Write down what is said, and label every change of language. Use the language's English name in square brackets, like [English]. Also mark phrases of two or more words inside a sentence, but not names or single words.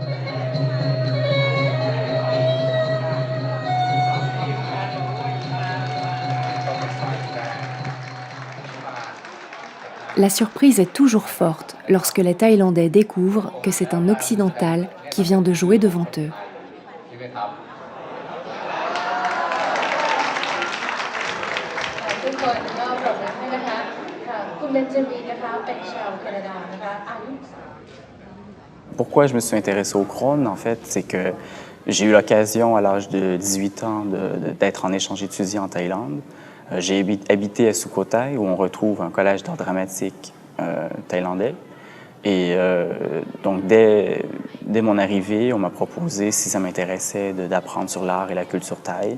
[French] La surprise est toujours forte lorsque les Thaïlandais découvrent que c'est un occidental qui vient de jouer devant eux. [Thai] คุณเบนจามินนะคะเป็นชาวแคนาดานะคะอายุ [French] Pourquoi je me suis intéressé au crâne, en fait, c'est que j'ai eu l'occasion à l'âge de 18 ans d'être en échange étudiant en Thaïlande. J'ai habité à Sukhothai, où on retrouve un collège d'art dramatique thaïlandais. Et donc, dès mon arrivée, on m'a proposé, si ça m'intéressait, d'apprendre sur l'art et la culture thaï.